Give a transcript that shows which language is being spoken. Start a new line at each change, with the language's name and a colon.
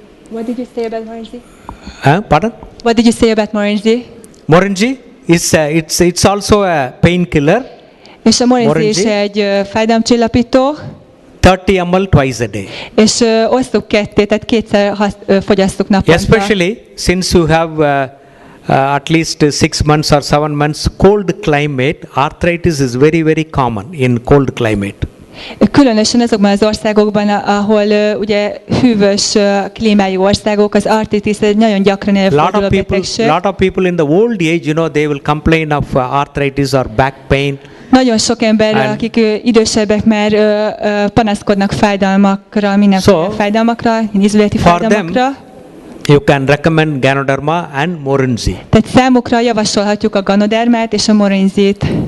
English: What did you say about Morinzi? Pardon? What did you say about Morinzi? Morinzi is it's also a painkiller.
Hungarian: És a Morinzi is egy fájdalomcsillapító.
English: 30 ml twice a day.
Hungarian: És osztuk ketté, tehát kétszer fogyasszuk naponta.
English: Especially since you have at least 6 months or 7 months cold climate, arthritis is very, very common in cold climate.
Hungarian: Különösen azokban az országokban, ahol ugye hűvös klímájú országok, az artritis egy nagyon gyakran előforduló betegség.
English: Lot of people in the old age, they will complain of arthritis or back pain.
Hungarian: Nagyon sok ember, akik idősebbek már panaszkodnak fájdalmakra, mindenféle fájdalmakra, izületi fájdalmakra.
English: You can recommend Ganoderma and Morinzi.
Hungarian: Tehát számukra javasolhatjuk a Ganodermát és a Morinzit.